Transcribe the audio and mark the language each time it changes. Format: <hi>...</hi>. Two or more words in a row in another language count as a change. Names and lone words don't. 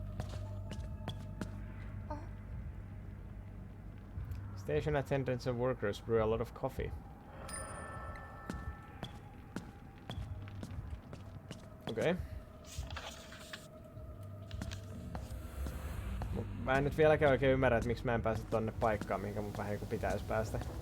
<en>Station attendants and workers brew a lot of coffee.</en> <fi>Okei. Mä en nyt vieläkään oikein ymmärrä, että miksi mä en pääse tonne paikkaan, mihinkä mun vähän joku pitäisi päästä.</fi>